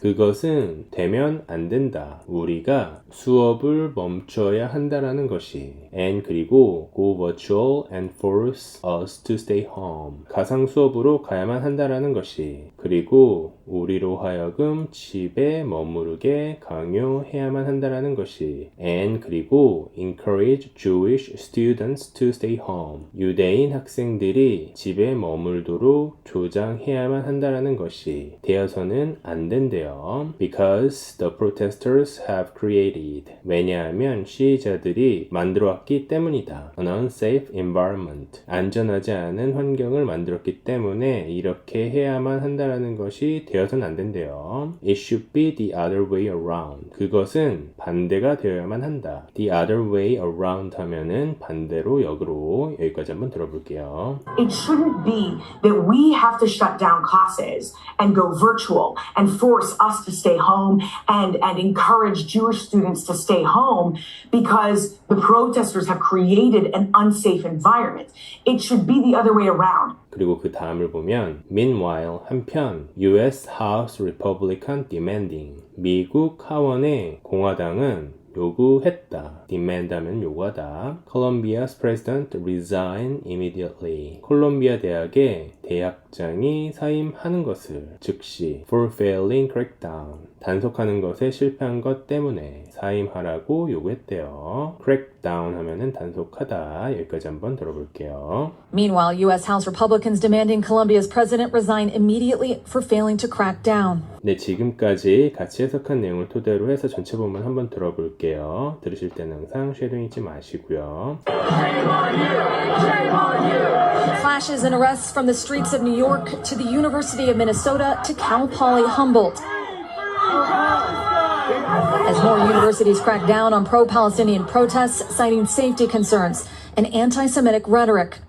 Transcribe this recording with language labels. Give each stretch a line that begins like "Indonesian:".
Korean: 그것은 되면 안 된다. 우리가 수업을 멈춰야 한다라는 것이.
English: And 그리고 go virtual and force us to stay home.
Korean: 가상 수업으로 가야만 한다라는 것이. 그리고 우리로 하여금 집에 머무르게 강요해야만 한다라는 것이.
English: And 그리고 encourage Jewish students to stay home.
Korean: 유대인 학생들이 집에 머물도록 조장해야만 한다라는 것이 되어서는 안 된대요.
English: Because the protesters have created.
Korean: 왜냐하면 시위자들이 만들어왔기 때문이다.
English: An unsafe environment.
Korean: 안전하지 않은 환경을 만들었기 때문에 이렇게 해야만 한다라는 것이 되어서는 안 된대요.
English: It should be the other way around.
Korean: 그것은 반대가 되어야만 한다.
English: The other way around
Korean: 하면은 반대로 역으로. 여기까지 한번 들어볼게요.
English: it shouldn't be that we have to shut down classes and go virtual and force us to stay home and encourage Jewish students to stay home because the protesters have created an unsafe environment. It should be the other way around. 그리고 그 다음을 보면 Meanwhile, 한편 US House Republican demanding
Korean: 미국 하원의 공화당은 요구했다. demand 하면 요구하다.
English: Columbia's president resign immediately.
Korean: 콜롬비아 대학의 대학장이 사임하는 것을 즉시
English: for failing crackdown.
Korean: 단속하는 것에 실패한 것 때문에 사임하라고 요구했대요. crackdown 하면은 단속하다. 여기까지 한번 들어볼게요.
English: Meanwhile, U.S. House Republicans demanding Colombia's president resign immediately for failing to crack down.
Korean: 네, 지금까지 같이 해석한 내용을 토대로 해서 전체 본문 한번 들어볼게요. 들으실 때는 항상 쉐도잉 잊지 마시고요.
English: Clashes and arrests from the streets of New York to the University of Minnesota to Cal Poly Humboldt. As more universities crack down on pro-Palestinian protests, citing safety concerns and anti-Semitic rhetoric.